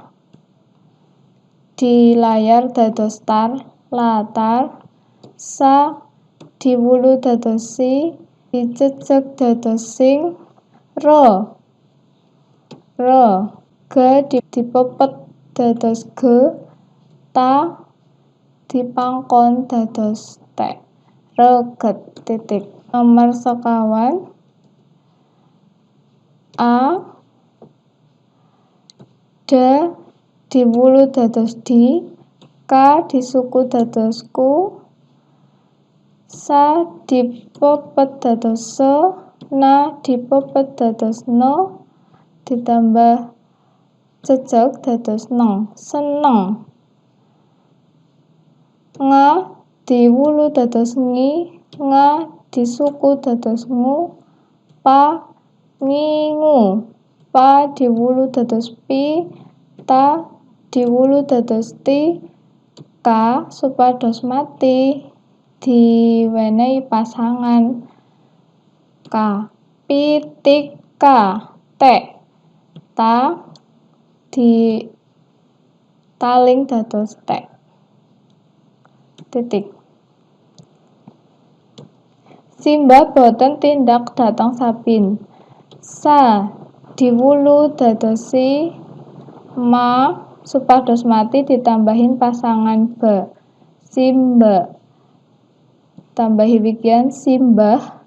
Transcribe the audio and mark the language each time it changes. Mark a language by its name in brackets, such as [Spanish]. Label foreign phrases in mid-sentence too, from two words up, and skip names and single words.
[Javanese] dilayar dados tar, latar, sa diwulu dados si, dicecek dados sing, re, ge dipepet dados ge, ta dipangkon dados te, reget titik. Nomor sekawan, a da diwulu dados di, ka disuku dados ku, sa dipepet dados se, na dipepet dados no, ditambah cecek dados neng, seneng. Nga diwulu dados ngi, nga disuku dados ngu, pa ngingu, pa diwulu dados pi, ta diwulu dados ti, ka supados mati diwenehi pasangan ka, pitika, te, ta ditaling dados te, titik. Simbah boten tindak dhateng Sabin. Sa diwulu dados si, ma supados mati ditambahin pasangan be, simbe, tambahi wigyan simbah,